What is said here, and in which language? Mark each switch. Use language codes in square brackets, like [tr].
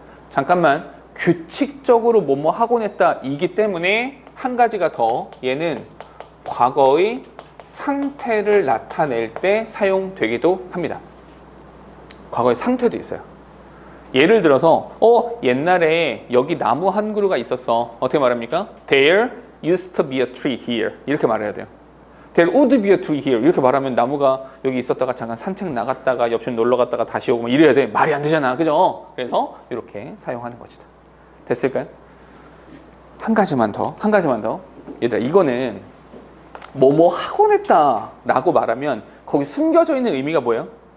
[ko] 잠깐만 규칙적으로 뭐뭐 하곤 했다 이기 때문에 한 가지가 더 얘는 과거의 상태를 나타낼 때 사용되기도 합니다. 과거의 상태도 있어요. 예를 들어서 옛날에 여기 나무 한 그루가 있었어. 어떻게 말합니까? [en] There used to be a tree here. [ko] 이렇게 말해야 돼요. [en] There would be a tree here. [ko] 이렇게 말하면 나무가 여기 있었다가 잠깐 산책 나갔다가 옆집 놀러 갔다가 다시 오고 이래야 돼. 말이 안 되잖아. 그죠? 그래서 이렇게 사용하는 것이다. 됐을까요? 한 가지만 더. 얘들아 이거는 뭐뭐 하곤 했다 라고 말하면 거기 숨겨져 있는 의미가 뭐예요?